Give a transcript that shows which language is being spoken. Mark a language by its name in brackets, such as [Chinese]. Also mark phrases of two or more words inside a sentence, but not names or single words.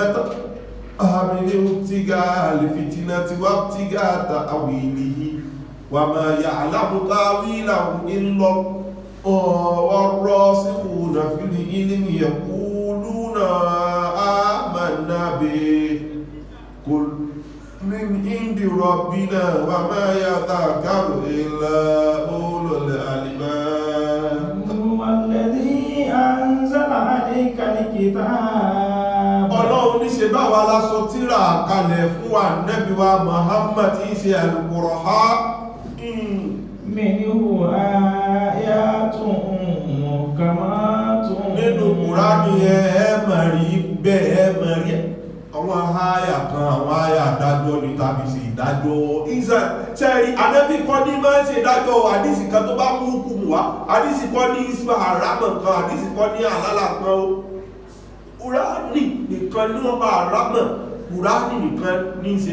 [Arabic] تحمله ابتغاء الفتنة وابتغاء تأويله وما يعلم تأويله إلا الله والراسخون في العلم يقولون آمنا به كل من عند ربنا وما يذكر إلا أولو الألباب هو الذي أنزل عليك الكتاب [Yoruba] Ọlọ́run ní ṣe bá wa la sọ tírà kalẹ̀ fún wa Ànábì wa Muhammad tí í ṣe Al-Qur'an [Arabic] minhu ayatun muhkamatun [Yoruba] nínú Kùránì ẹ̀mẹ̀rí bẹ́ẹ̀ ẹ̀mẹ̀rí àwọn àyà kan àwọn àyà dájọ́ ní tàbí sí ìdájọ́ ìsẹ̀ tẹ́rí Ànábì kọ́ ní máa ń ṣe ìdájọ́ àdísì kan tó bá mú kùmù wá àdísì kọ́ ní isma haramọ̀ kan àdísì kọ́ ní àlálà kan ó Kùránì nìkan ní wọ́n bá haramọ̀ Kùránì nìkan ní ṣe